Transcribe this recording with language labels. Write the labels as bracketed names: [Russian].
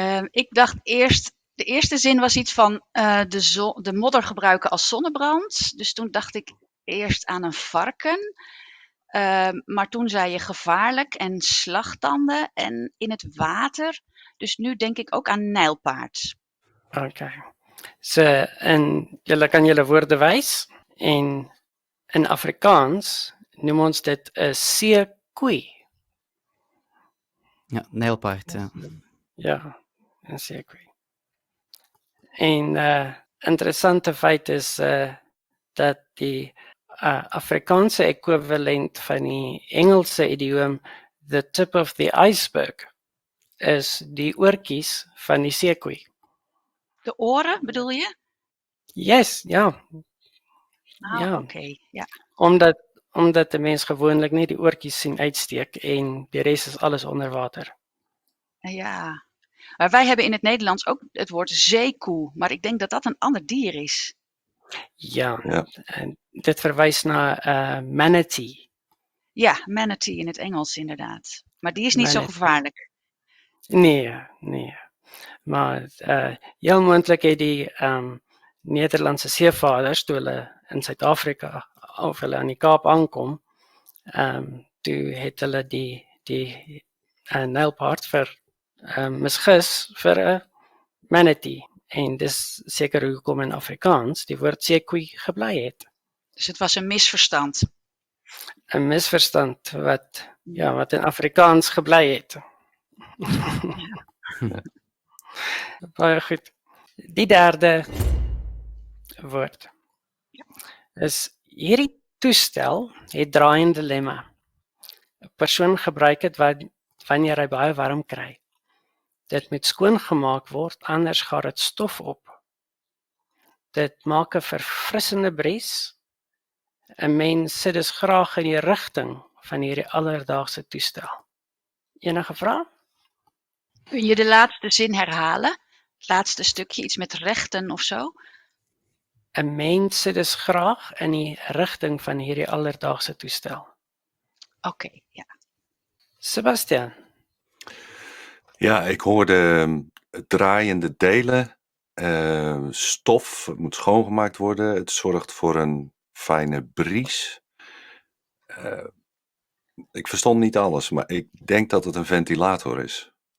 [Dutch] Ik dacht eerst, de eerste zin was iets van de modder gebruiken als zonnebrand. Dus toen dacht ik eerst aan een varken. Maar toen zei je gevaarlijk en slagtanden en in het water. Dus nu denk ik ook aan nijlpaard. [English] Okay. [Afrikaans] So, en julle kan julle woorde wys en in Afrikaans noem ons dit 'n seekoei [Dutch] Ja, nijlpaard. Ja. [Afrikaans] Ja, en sequoia. En interessante feit is dat die Afrikaanse ekwivalent van die Engelse idioom [English] the tip of the iceberg [Afrikaans] is die oortjies van die seekoei. [Dutch] De oren bedoel je? [English] Yes, ja. [Dutch] Ah, oké. Ja. [Afrikaans] Omdat die mens gewoonlik nie die oortjies sien uitsteek en die res is alles onder water. Ja. [Dutch] Maar wij hebben in het Nederlands ook het woord zeekoe, maar ik denk dat dat een ander dier is. Ja, Ja. [Afrikaans] en dit verwys na manatee. [Dutch] Ja, manatee in het Engels inderdaad. Maar die is niet zo Manatee. gevaarlijk. [Afrikaans] Nee. Maar heel moontlik het die Nederlandse seevaarders toe hulle in Suid-Afrika of hulle aan die Kaap aankom, toe het hulle die nylpaard vir misgis vir 'n manatee. En dis seker hoekom in Afrikaans die woord seekoei gebly het. [Dutch] Dus het was een misverstand. [Afrikaans] 'n Misverstand wat in Afrikaans gebly het. Baie goed. Die derde woord is hierdie toestel het draaiende lemma. 'n Persoon gebruik dit wanneer hy baie warm kry. Dit moet skoongemaak word, anders gaan dit stof op. Dit maak 'n verfrissende bries. 'n Mens sit dus graag in die rigting van hierdie alledaagse toestel. Enige vrae? [Dutch] Kun je de laatste zin herhalen? Het laatste stukje, iets met rechten of zo? [Afrikaans] 'n Mens sit dus graag in die rigting van hierdie alledaagse toestel. [Dutch] Oké, ja. Sebastian, Ja, ik hoorde draaiende delen, stof, het moet schoongemaakt worden, het zorgt voor een fijne bries. Ik verstond niet alles, maar ik denk dat het een ventilator is.